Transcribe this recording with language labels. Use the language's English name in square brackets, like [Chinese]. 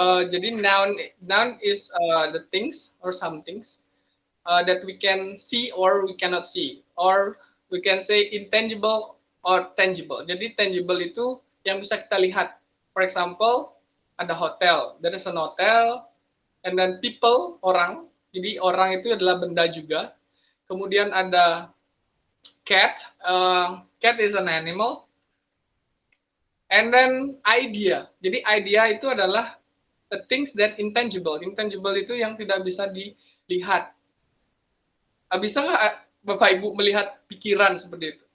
[English] Jadi noun is the things or something that we can see or we cannot see, or we can say intangible or tangible. [Indonesian] Jadi tangible itu yang bisa kita lihat. [English] For example, ada hotel. There is an hotel, and then people, orang. [Indonesian] Jadi orang itu adalah benda juga. Kemudian ada cat. [English] Cat is an animal. And then idea. [Indonesian] Jadi idea itu adalah [English] the things that intangible. [Indonesian] Intangible itu yang tidak bisa dilihat. Bisa nggak Bapak Ibu melihat pikiran seperti itu?